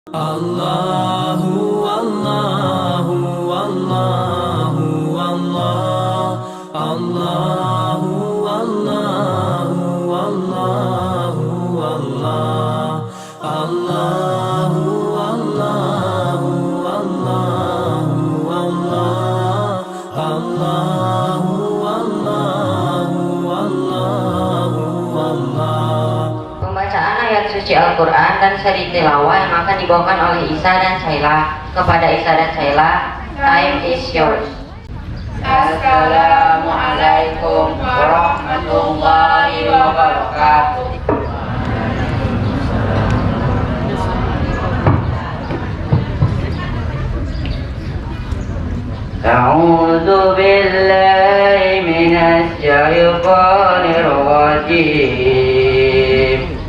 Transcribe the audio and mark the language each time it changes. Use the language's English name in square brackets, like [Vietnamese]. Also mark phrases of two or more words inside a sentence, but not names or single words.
[Arabic] الله الله الله الله، الله الله الله الله، الله الله الله الله، الله الله الله الله. [Malay] Pembacaan ayat suci Al-Quran dan seri tilawah yang akan dibawakan oleh Isa dan Saila. Kepada Isa dan Saila, [English] time is yours. [Arabic] السلام عليكم ورحمة الله وبركاته. أعوذ بالله من الشيطان الرجيم.